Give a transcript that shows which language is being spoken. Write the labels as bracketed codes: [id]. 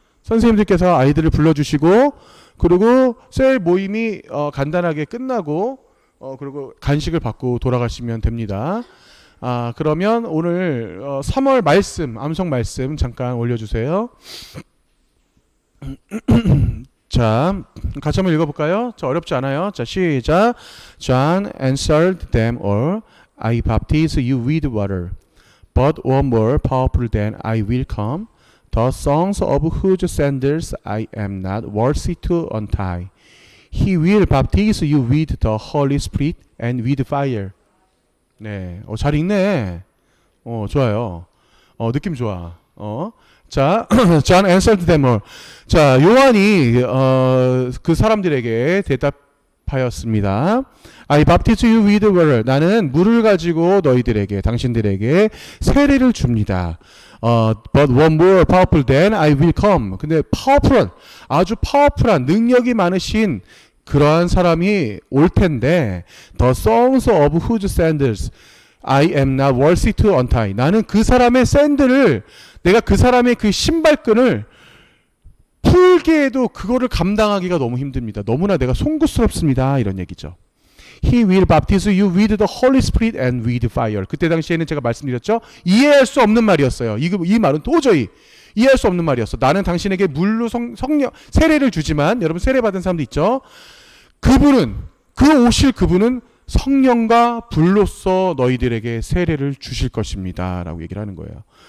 [ko] 선생님들께서 아이들을 불러주시고 그리고 셀 모임이 간단하게 끝나고 그리고 간식을 받고 돌아가시면 됩니다. 그러면 오늘 3월 말씀, 암송 말씀 잠깐 올려주세요. 자, 같이 한번 읽어볼까요? 자, 어렵지 않아요. 자, 시작. [en] John answered them all, I baptize you with water, but one more powerful than I will come, the songs of whose sandals I am not worthy to untie. He will baptize you with the Holy Spirit and with fire. [ko] 네, 잘 읽네. 좋아요. 느낌 좋아. [en] 자, John answered them all. [ko] 자, 요한이 그 사람들에게 대답하였습니다. [en] I baptize you with water. [ko] 나는 물을 가지고 너희들에게, 당신들에게 세례를 줍니다. [en] But one more powerful than I will come. [ko] 근데 파워풀한, 아주 파워풀한 능력이 많으신 그러한 사람이 올 텐데, [en] The songs of whose sandals I am not worthy to untie. [ko] 나는 그 사람의 샌들을, 내가 그 사람의 그 신발끈을 풀게 해도 그거를 감당하기가 너무 힘듭니다. 너무나 내가 송구스럽습니다. 이런 얘기죠. [en] He will baptize you with the Holy Spirit and with fire. [ko] 그때 당시에는 제가 말씀드렸죠. 이해할 수 없는 말이었어요. 이 말은 도저히 이해할 수 없는 말이었어. 나는 당신에게 물로 성령 세례를 주지만, 여러분 세례 받은 사람도 있죠. 그분은, 그분은 성령과 불로써 너희들에게 세례를 주실 것입니다. 라고 얘기를 하는 거예요.